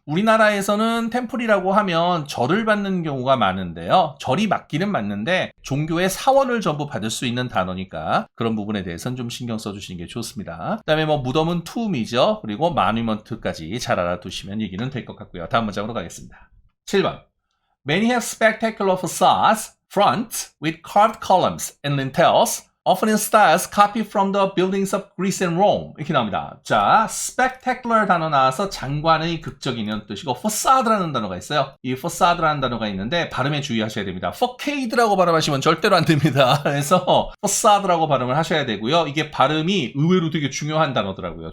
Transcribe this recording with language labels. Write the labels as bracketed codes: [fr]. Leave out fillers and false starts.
[ko] 우리나라에서는 템플이라고 하면 절을 받는 경우가 많은데요. 절이 맞기는 맞는데 종교의 사원을 전부 받을 수 있는 단어니까 그런 부분에 대해서는 좀 신경 써주시는 게 좋습니다. 그 다음에 뭐 무덤은 tomb이죠. 그리고 monument까지 잘 알아두시면 얘기는 될 것 같고요. 다음 문장으로 가겠습니다. 7번. [en] Many have spectacular facades fronts with carved columns and lintels, often in styles copied from the buildings of Greece and Rome. [ko] 이렇게 나옵니다. 자, spectacular 단어 나와서 장관의 극적인 이런 뜻이고 facade라는 단어가 있어요. 이 facade라는 단어가 있는데 발음에 주의하셔야 됩니다. facade라고 발음하시면 절대로 안 됩니다. 그래서 facade라고 발음을 하셔야 되고요. 이게 발음이 의외로 되게 중요한 단어더라고요.